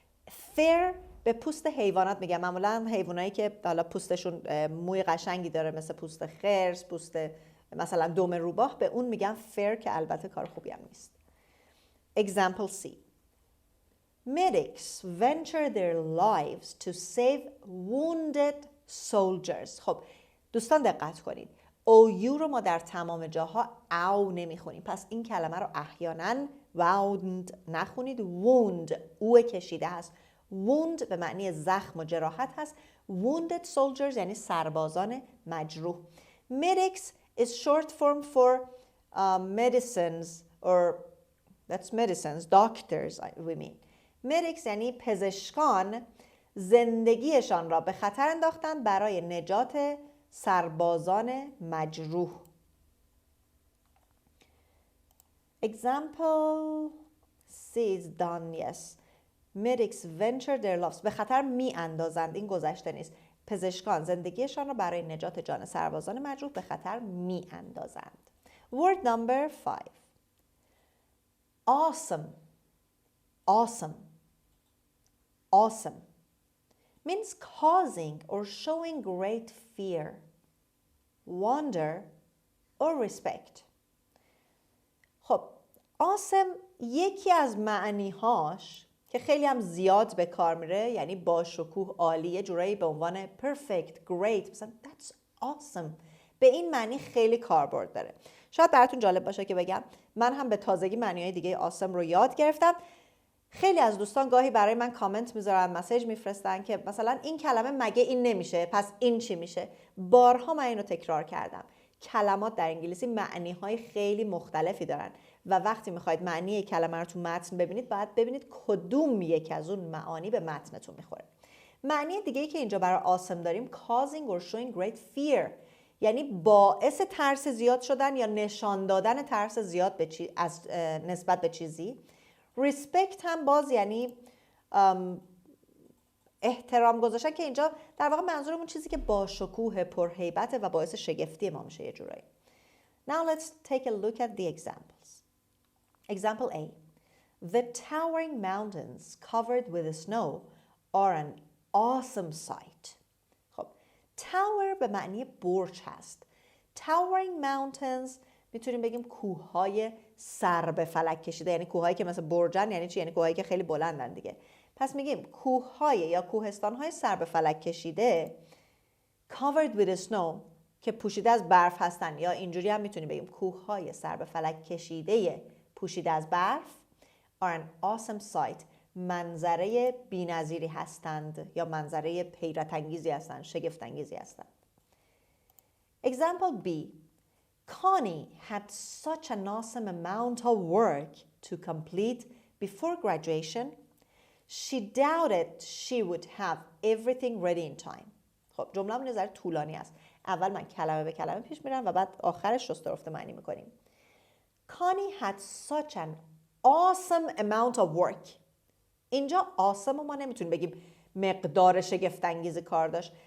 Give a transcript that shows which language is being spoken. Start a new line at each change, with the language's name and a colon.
Persian: فر به پوست حیوانات میگم، معمولا حیوانایی که حالا پوستشون موی قشنگی داره مثل پوست خرس، پوست مثلا دم روباه، به اون میگم فر که البته کار خوبی هم نیست.
English: Example C. Medics venture their lives to save wounded soldiers.
Persian: خب دوستان دقت کنید، او رو ما در تمام جاها او نمیخونیم، پس این کلمه رو احیانا wound نخونید. wound او کشیده هست. wound به معنی زخم و جراحت هست.
English: wounded soldiers
Persian: یعنی سربازان مجروح.
English: medics is short form for medicines or that's medicines, doctors we mean.
Persian: medics یعنی پزشکان زندگیشان را به خطر انداختند برای نجات سربازان مجروح.
English: Example C is done, yes. Medics venture their lives.
Persian: به خطر می اندازند، این گذشته نیست. پزشکان زندگیشان را برای نجات جان سربازان مجروح به خطر می اندازند.
English: Word number 5. Awesome. Awesome. Awesome means causing or showing great fear, wonder or respect.
Persian: خب awesome یکی از معنیهاش که خیلی هم زیاد به کار میره یعنی با شکوه، عالیه، جورایی به عنوان perfect, great، مثلا
English: that's awesome،
Persian: به این معنی خیلی کاربرد داره. شاید براتون جالب باشه که بگم من هم به تازگی معنیهای دیگه awesome رو یاد گرفتم. خیلی از دوستان گاهی برای من کامنت میذارن، مسیج میفرستن که مثلا این کلمه مگه این نمیشه، پس این چی میشه؟ بارها من اینو تکرار کردم. کلمات در انگلیسی معنی‌های خیلی مختلفی دارن و وقتی میخواید معنی کلمه رو تو متن ببینید باید ببینید کدوم یک از اون معانی به متنتون میخوره. معنی دیگه‌ای که اینجا برای awesome داریم
English: causing or showing great fear،
Persian: یعنی باعث ترس زیاد شدن یا نشان دادن ترس زیاد از نسبت به چیزی. respect هم باز یعنی احترام گذاشتن که اینجا در واقع منظورمون چیزی که با شکوه، پرهیبت و باعث شگفتی ما میشه یه جورایی.
English: Now let's take a look at the examples. Example A. The towering mountains covered with snow are an awesome sight.
Persian: خب tower به معنی برج هست.
English: Towering mountains
Persian: میتونیم بگیم کوههای سر به فلک کشیده، یعنی کوههایی که مثل برجن. یعنی چی؟ یعنی کوههایی که خیلی بلندن دیگه. پس میگیم کوههای یا کوهستانهای سر به فلک کشیده
English: covered with snow
Persian: که پوشیده از برف هستن، یا اینجوری هم میتونیم بگیم کوههای سر به فلک کشیده پوشیده از برف
English: are an awesome sight،
Persian: منظره بی‌نظیری هستند یا منظره حیرت انگیزی هستند، شگفت انگیزی هستند.
English: Example B. Connie had such an awesome amount of work to complete before graduation. She doubted she would have everything ready in time.
Persian: خب جمله من نظر طولانی است. اول من کلمه به کلمه پیش میرم و بعد آخرش شسته رفته معنی میکنیم.
English: Connie had such an awesome amount of work.
Persian: اینجا awesome ما نمیتونیم بگیم مقدار شگفت‌انگیز کار داشت.